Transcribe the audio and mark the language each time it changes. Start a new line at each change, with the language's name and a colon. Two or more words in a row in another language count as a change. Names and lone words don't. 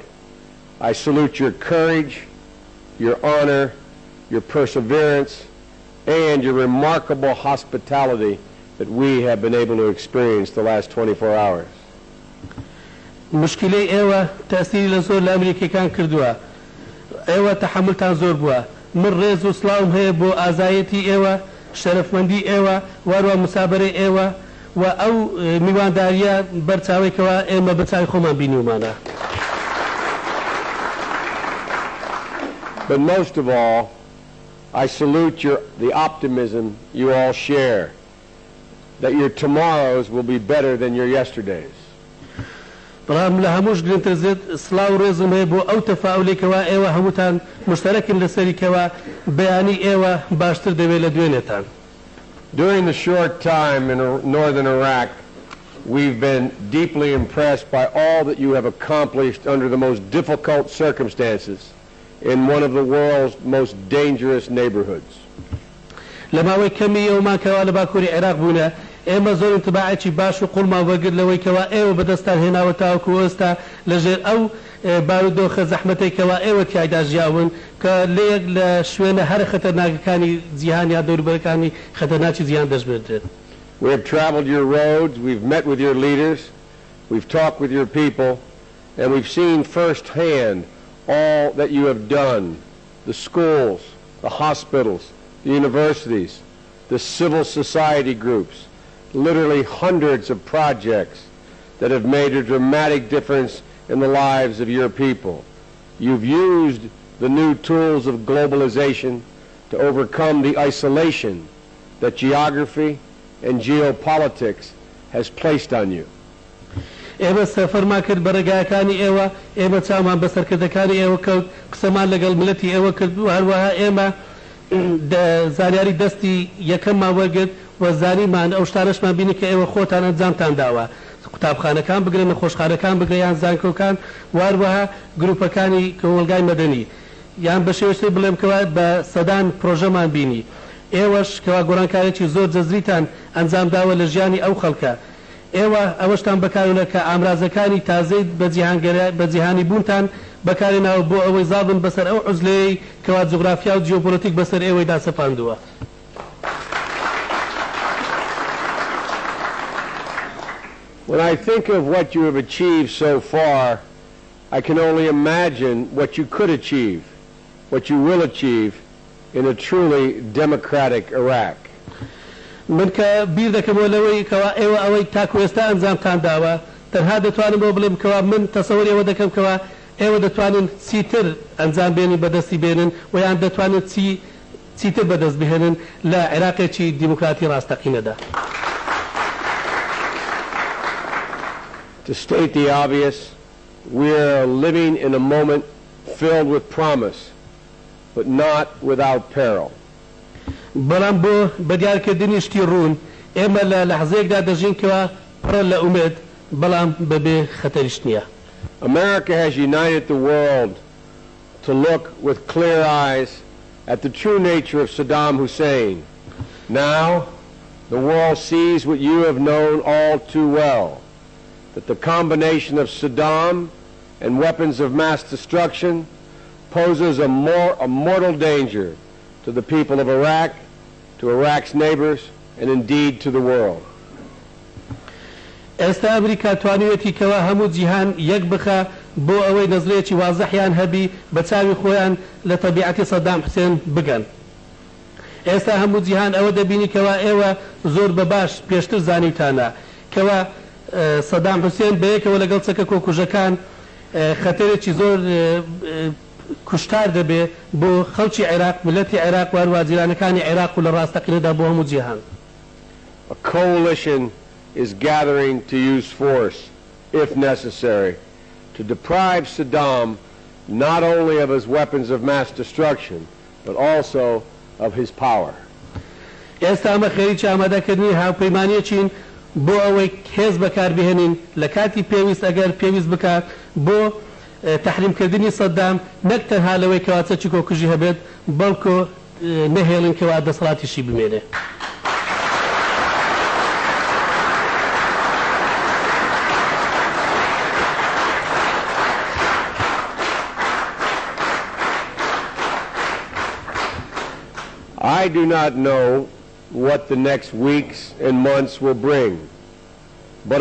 English: I salute your courage, your honor, your perseverance, and your remarkable hospitality that we have been able to experience the last 24 hours.
Central Kurdish: مشکلەی ئێوە تەسیری لە زۆر لە ئەمریکیەکان کردووە ئێوە تەحملتان زۆر بووە من ڕێز و سڵاوم هەیە بۆ ئازایەتی ئێوە شەرەفمەندی ئێوە وەروە مسابەرەی ئێوە و ئەو میوانداریە بەرچاوێکەوە ئێمە بەچاوی خۆمان بینیومانە.
English: But most of all, I salute the optimism you all share, that your tomorrows will be better than your yesterdays.
Central Kurdish: بەڵام لە هەمووش گرنگتر زێت سڵاو و ڕێزم هەیە بۆ ئەو تەفاعولێکەوە ئێوە هەمووتان مشتەرەکن لەسەریکەوە بەیانی ئێوە باشتر دەبێت لە دوێنێتان.
English: During the short time in northern Iraq, we've been deeply impressed by all that you have accomplished under the most difficult circumstances in one of the world's most dangerous neighborhoods.
Central Kurdish: لەماوەی کەمی ئێوەمان کەوا لە باکووری عێراق بوونە ئێمە زۆر انتباعێکی باش و قوڵمان وەرگرت لەوەی کەوا ئێوە بەدەستان هێناوە تاوەکو ئێستا لەژێر ئەو بارودۆخە زەحمەتێکەوە ئێوە تیایدا ژیاون کە لە یەک لە شوێنە هەر خەتەرناکەکانی جیهان یا دەوروبەرەکانی خەتەرناکی جیهان دەژبێترێت.
English: We have traveled your roads, we've met with your leaders, we've talked with your people, and we've seen firsthand all that you have done, the schools, the hospitals, the universities, the civil society groups, literally hundreds of projects that have made a dramatic difference in the lives of your people. You've used the new tools of globalization to overcome the isolation that geography and geopolitics has placed on you.
Central Kurdish: ئێمە سەفەرمان کرد بە ڕێگایەکانی ئێوە ئێمە چامان بە سەرکردەکانی ئێوە کەوت قسەمان لەگەڵ ملەتی ئێوە کرد و هەروەها ئێمە زانیاری دەستی یەکەممان وەرگرت و زانیمان ئەو شتانەشمان بینی کە ئێوە خۆتان ئەنجامتان داوە قوتابخانەکان بگرن نەخۆشخانەکان بگریان زانکۆکان واروەها گروپەکانی کۆمەلگای مەدەنی یان بە شێوەی بڵێم کەوا بە سەدان پرۆژەمان بینی ئێوەش کەوا گۆڕانکاریی زۆر جەزریتان ئەنجام داوە لە ژیانی ئەو خەڵکە ئێوە ئەوەشتان بەکارونە کە ئامرازەکانی تازەی بە جیهانی بوونتان بەکارێناوە بۆ ئەوەی زابن بەسەر ئەو عوزلەیەی کەوا جوغرافیا و جیۆپۆلیتیک بەسەر ئێوەی داسەپاندووە.
English: When I think of what you have achieved so far, I can only imagine what you could achieve, what you will achieve in a truly democratic Iraq.
Central Kurdish: من کە بیر دەکەمەوە لەوەی کەوا ئێوە ئەوەی تاکو ئێستا ئەنجامتان داوە تەنها دەتوانم بۆ بڵێم کەوا من تەسەووری ئەوە دەکەم کەوا ئێوە دەتوانن چیتر ئەنجام بێنن بەدەستی بێنن و یان دەتوانن چیتر بەدەست بهێنن لە عێراقێکی دیموکراتی ڕاستەقینەدا.
English: To state the obvious, we are living in a moment filled with promise, but not without peril.
Central Kurdish: بەڵام بۆ بەدیارکردنی شتی ڕوون ئێمە لە لەحزەیەکدا دەژین کەوا پڕە لە ئومێد بەڵام بەبێ خەتەریش نییە.
English: America has united the world to look with clear eyes at the true nature of Saddam Hussein. Now, the world sees what you have known all too well, that the combination of Saddam and weapons of mass destruction poses a mortal danger to the people of Iraq, to Iraq's neighbors, and indeed to the world.
Central Kurdish: ئێستا ئەمریکا توانوێتی کەوا هەموو جیهان یەک بخە بۆ ئەوەی نەزرێکی وازەحیان هەبی بە چاوی خۆیان لە تەبیعەتی سەدام حوسێن بگەن. ئێستا هەموو جیهان ئەوە دەبینی کەوا ئێوە زۆر بە باش پێشتر زانیوتانە کەوا سەدام حوسێن بەیەکەوە لەگەڵ چەکە کۆکوژەکان خەتەرێکی زۆر کوشتار دەبێ بۆ خەڵکی عێراق ملەتی عێراق وارووا جیرانەکانی عێراق و لە ڕاستەقینەدا بۆ هەموو جیهان.
English: A coalition is gathering to use force, if necessary, to deprive Saddam not only of his weapons of mass destruction, but also of his power.
Central Kurdish: ئێستا ئەمە خەریکی ئامادەکردنی هاوپەیمانیەکین بۆ ئەوەی هێز بەکاربهێنین لە کاتی پێویست ئەگەر پێویست بکات بۆ تحریمکردنی سەدام نەک تەنها لەوەی کەوا چەکی کۆکوژی هەبێت بەڵکو نەهێڵن کەوا دەسەڵاتیشی بمێنێ.
English: I do not know what the next weeks and months will bring, but